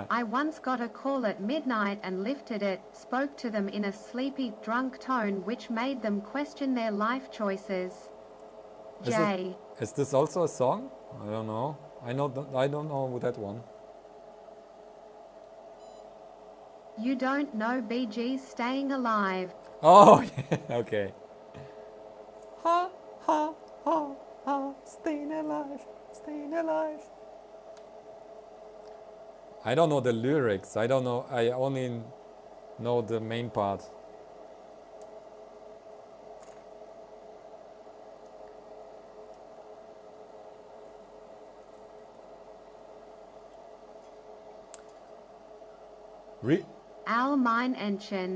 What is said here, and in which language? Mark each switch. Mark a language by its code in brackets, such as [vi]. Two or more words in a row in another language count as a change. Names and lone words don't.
[en] I once got a call at midnight and lifted it, spoke to them in a sleepy, drunk tone which made them question their life choices. Jay. Is this also a song? I don't know. I don't know that one. You don't know Bee Gees Staying Alive. Oh, yeah, okay. Ha, ha, ha, ha, staying alive, staying alive. I don't know the lyrics. I don't know. I only know the main part. [de] Al mein Entchen.